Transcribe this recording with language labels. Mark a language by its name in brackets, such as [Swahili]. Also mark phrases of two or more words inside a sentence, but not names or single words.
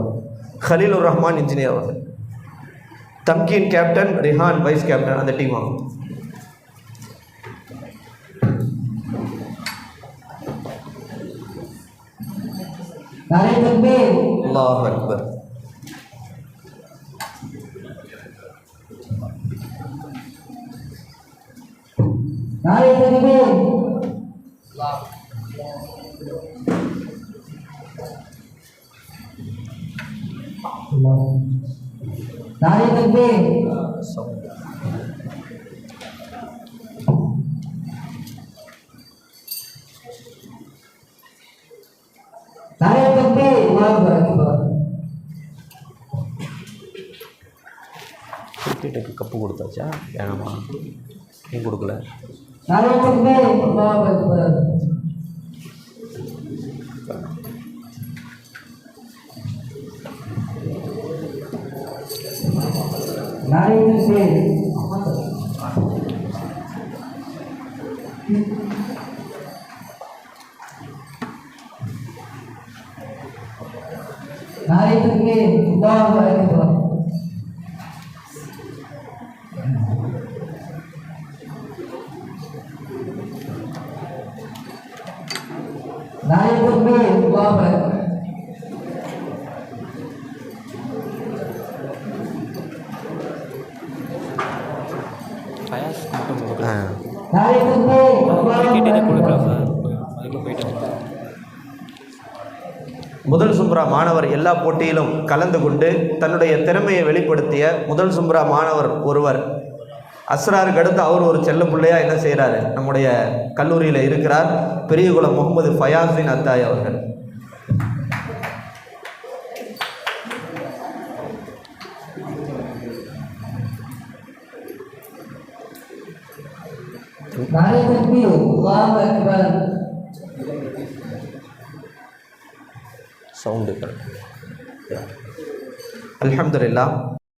[Tamil] ஹலீலுர் ரஹ்மான் இன்ஜினியர் அவர்கள், தம்கீன் கேப்டன், ரிஹான் வைஸ் கேப்டன், அந்த டீம் ஆகும். [Arabic] الله أكبر. [Urdu] نعرۂ تکبیر نعرۂ تکبیر نعرۂ تکبیر [Arabic] الله أكبر. [Tamil] கிரிக்கெட்டுக்கு கப்பு கொடுத்தாச்சா? வேணாமா? ஏன் கொடுக்கல? [Urdu] نعرۂ تکبیر [Arabic] الله أكبر. [Urdu] نعرۂ تکبیر نعرۂ تکبیر [Arabic] الله أكبر. [Urdu] نعرۂ تکبیر [Arabic] الله أكبر. [Tamil] ஃபயாஸ் மட்டும் [Urdu] نعرۂ تکبیر [Tamil] கிரிக்கெட்டே கொடுக்கலாம் சார், அதுக்குள்ள போயிட்டு முதல் சும்ரா மாணவர் எல்லா போட்டியிலும் கலந்து கொண்டு தன்னுடைய திறமையை வெளிப்படுத்திய முதல் சும்ரா மாணவர் ஒருவர், அஸ்ராருக்கு அடுத்து அவர் ஒரு செல்ல பிள்ளையாக என்ன செய்கிறாரு, நம்முடைய கல்லூரியில் இருக்கிறார். பெரியகுளம் முகமது ஃபயாஸின் அத்தாய் அவர்கள். [Urdu] نعرۂ تکبیر [Arabic] الله أكبر. [English] sound correct. [Tamil] அல்ஹம்துலில்லாஹ்.